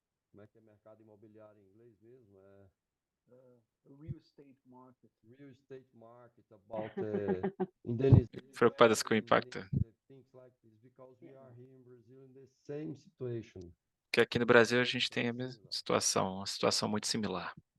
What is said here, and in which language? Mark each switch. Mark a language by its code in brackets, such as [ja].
[pt] Como é que é mercado imobiliário em inglês mesmo? [en] Real estate market, about indemnization. [pt] Preocupadas com o impacto? [en] Things like this, because we are here in Brazil in the same situation. [pt] Porque aqui no Brasil a gente tem a mesma situação, uma situação muito similar.